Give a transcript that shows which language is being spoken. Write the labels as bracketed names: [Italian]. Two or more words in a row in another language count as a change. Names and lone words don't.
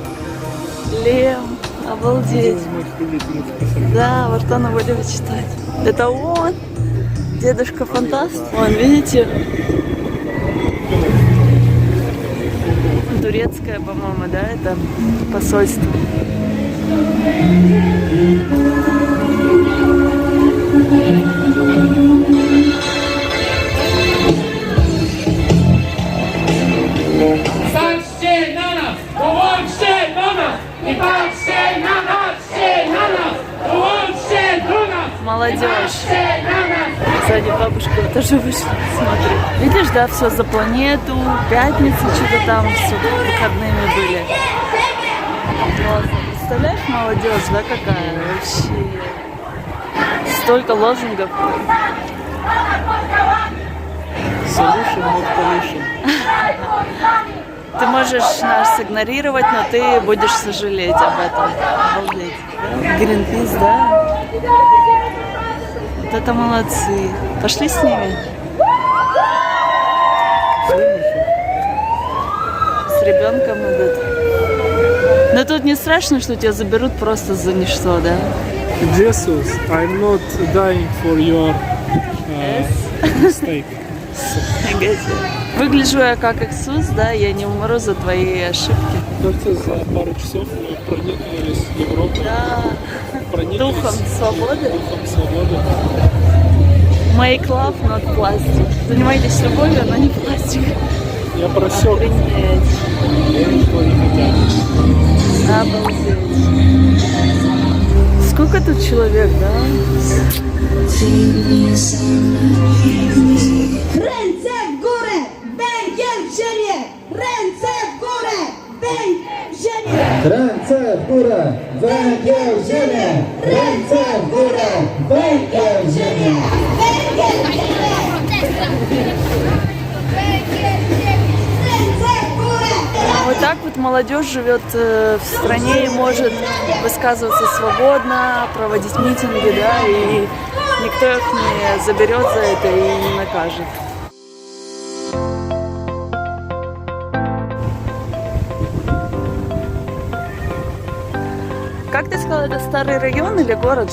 [Russian] Лем. Обалдеть. Да, Вартана любит читать. Это он. Дедушка фантаст. Вон, видите? Турецкое, по-моему, да, это посольство. [Polish] Patrzcie na nas! Dołączcie do nas! Nie patrzcie na nas! Patrzcie na nas! Dołączcie do nas! [Russian] Молодежь. Сзади бабушка тоже вышла, смотри. Видишь, да, все за планету, пятница, что-то там, все выходными были. Классно. Представляешь, молодежь, да, какая вообще? Столько лозунгов. [English] Solution, not pollution. [Russian] Ты можешь нас игнорировать, но ты будешь сожалеть об этом. Обалдеть. Гринпис, да? Вот это молодцы. Пошли с ними. С ребенком идут. Но тут не страшно, что тебя заберут просто за ничто, да? [English] Jesus, I'm not dying for your mistake. [Russian] Выгляжу я как Иисус, да? Я не умру за твои ошибки. Кажется, за пару часов мы проникнулись Европой. Да. Прониклись Духом свободы. Духом свободы. [English] Make love, not plastic. [Russian] Занимайтесь любовью, но не пластик. Я просек. Охренеть. Ничего не хотят. Обалдеть. Сколько тут человек, да? [Polish] Ręce w górę! Węgiel w ziemię! Ręce w górę! Węgiel w ziemię! Ręce w górę, węgiel w ziemię! Ręce w górę, węgiel w ziemię! Węgiel w ziemię! Ręce w górę! [Russian] Вот так вот молодежь живет в стране и может высказываться свободно, проводить митинги, да, и никто их не заберет за это и не накажет. Как ты сказала, это старый район или город?